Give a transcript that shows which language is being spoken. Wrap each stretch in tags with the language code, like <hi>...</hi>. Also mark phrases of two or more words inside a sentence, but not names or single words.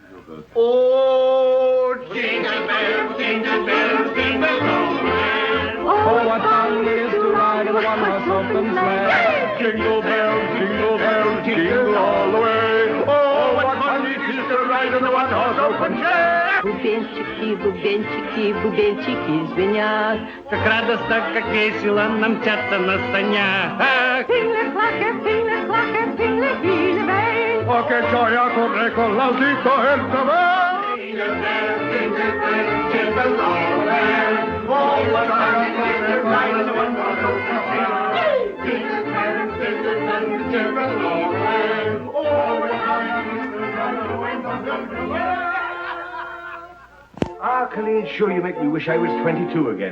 <en>Oh, jingle bells, jingle all the way. Oh, what fun it is to ride in a one-horse open sleigh. Jingle bells, jingle all the way. Oh, what fun it is to ride in a one-horse open sleigh.</en> <ru>Бубенчики, бубенчики звенят, Как радостно, как весело нам мчаться на санях.</ru> <it>Oh, che gioia corre con l'autito e il cavallo.</it> <en>Jingle all the way. Oh, what fun it is to ride in a one-horse open sleigh. Jingle all the way. Oh, what fun it is to ride in a one-horse open sleigh. Ah, Colleen, sure you make me wish I was 22 again.</en>